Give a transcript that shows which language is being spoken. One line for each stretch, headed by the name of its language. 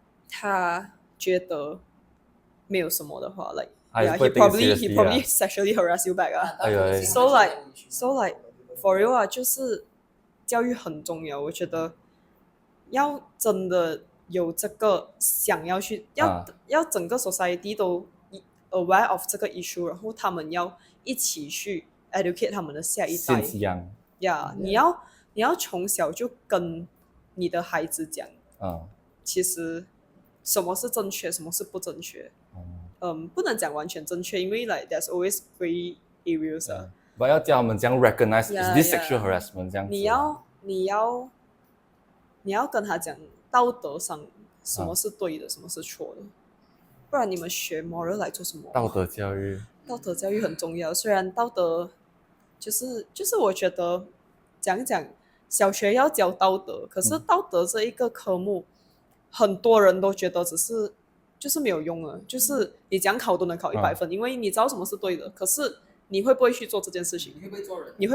Chinese: 他觉得没有什么的话
English: like yeah, he probably sexually harass you back so like for real
Chinese: 就是教育很重要，我觉得要真的有这个想要去要整个 society 都 aware of 这个 issue， 然后他们要一起去 educate 他们的下一代。你要从小就跟你的孩子讲，其实什么是正确，什么是不正确。不能讲完全正确，因为
English: like there's always gray areas。
Chinese: but 要教他们这样 recognize is this sexual harassment 这样子。你要跟他讲道德上什么是对的，什么是错的，不然你们学 moral 来做什么？道德教育很重要，虽然道德就是我觉得讲小学要教道德，可是道德这一个科目，很多人都觉得就是没有用了，就是你讲考都能考100分，因为你知道什么是对的，可是你会不会去做这件事情？你会不会做人？